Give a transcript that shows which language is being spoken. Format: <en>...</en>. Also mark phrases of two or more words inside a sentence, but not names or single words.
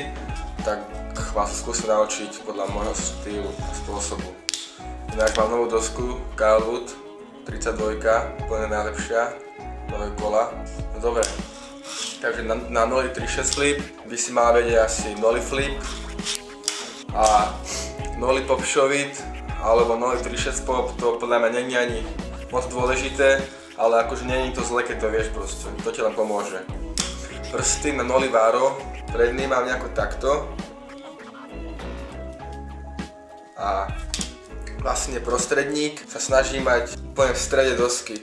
<sk>Tak vás skúsim naučiť podľa môjho štýlu a spôsobu. Ináč mám novú dosku, Carlwood 32, úplne najlepšia, nové kola. No dobre, takže na</sk> <en>noli 3-6 flip</en> <sk>by si mal vedieť asi</sk> <en>noli flip</en> <sk>a</sk> <en>noli pop shove-it</en> <sk>alebo</sk> <en>noli 3-6 pop,</en> <sk>to podľa mňa nie je ani moc dôležité, ale akože nie je to zle, keď to vieš proste, to ti len pomôže. Prsty na</sk> <en>noli varo,</en> <sk>predný mám nejako takto a vlastne prostredník sa snažím mať úplne v strede dosky.</sk>